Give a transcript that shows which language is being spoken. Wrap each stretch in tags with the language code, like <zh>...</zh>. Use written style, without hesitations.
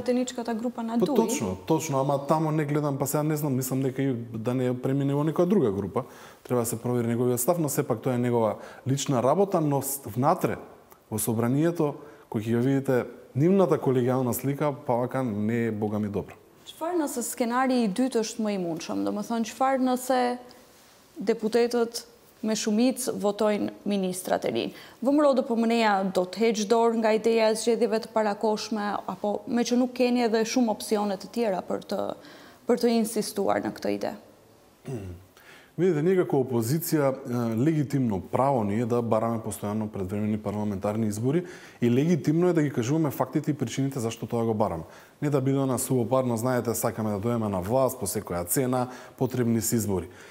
<mk>Пратеничката група на ДУИ. Точно, ама тамо не гледам, па сега не знам, мислам дека и да не премине во некоја друга група. Треба да се провери неговиот став, но сепак тоа е негова лична работа, но внатре во собранието, кој ќе ја видите нивната колегијална слика, па вака не е богами добро.</mk> <sq>Çfarë nëse skenari i dytë është më i mundshëm? Domethënë çfarë nëse deputetët me shumicë votojnë ministrat e rinj? ВМРО-DPMN-ja do të heqë dorë nga ideja e zgjedhjeve të parakoshme, apo me që nuk keni edhe shumë opsione të tjera për të insistuar në këtë ide?</sq> <mk>Видите, ние како опозиција легитимно право ни е да бараме постојано предвремени парламентарни избори и легитимно е да ги кажуваме фактите и причините зашто тоа го бараме. Не да биде она сувопарно, знаете, сакаме да дојдеме на власт по секоја цена, потребни се избори.</mk>